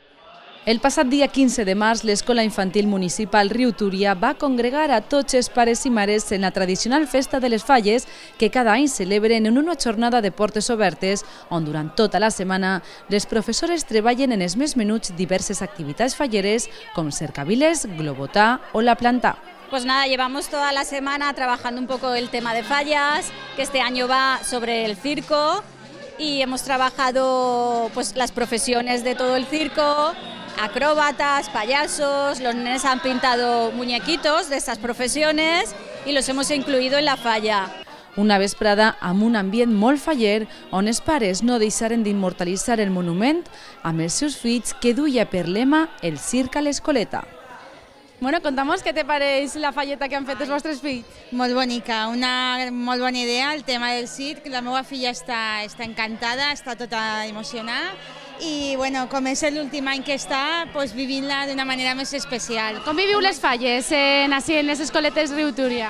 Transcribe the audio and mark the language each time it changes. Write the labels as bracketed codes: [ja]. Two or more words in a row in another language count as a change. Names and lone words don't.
[ca] El passat dia 15 de març, l'Escola Infantil Municipal Riu Túria va congregar a tots els pares i mares en la tradicional Festa de les Falles que cada any celebren en una jornada de portes obertes on durant tota la setmana les professores treballen en els més menuts diverses activitats falleres com cercaviles, globotà o la planta. [es] Pues nada, llevamos toda la semana trabajando un poco el tema de fallas, que este año va sobre el circo y hemos trabajado pues las profesiones de todo el circo, acróbatas, payasos, los nenes han pintado muñequitos de estas profesiones y los hemos incluido en la falla. [ca] Una vesprada amb un ambient molt faller on els pares no deixaren d'immortalitzar el monument amb els seus fills que duia per lema el circ a l'escoleta. Bueno, contamos qué te pareix la falleta que han fet els vostres fills. Molt bonica, una molt bona idea, el tema del circ. La meva filla està encantada, està tota emocionada i bueno, com és l'últim any que està, doncs vivint-la d'una manera més especial. Com viviu les falles en les escoletes Riu Túria?